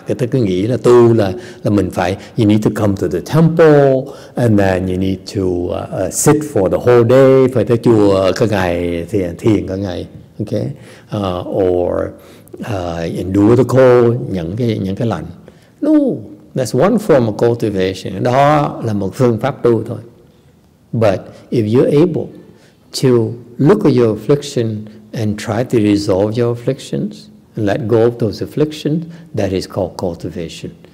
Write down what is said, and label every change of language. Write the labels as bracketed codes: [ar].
[vi] Cái ta cứ nghĩ là tu là mình phải, [en] you need to come to the temple and then you need to sit for the whole day, [vi] phải tới chùa cả ngày, [en] thiền cả ngày, okay, or endure the cold, [vi] những cái lạnh. [en] No, that's one form of cultivation. [vi] Đó là một phương pháp tu thôi. [en] But if you're able to look at your affliction and try to resolve your afflictions and let go of those afflictions, that is called cultivation.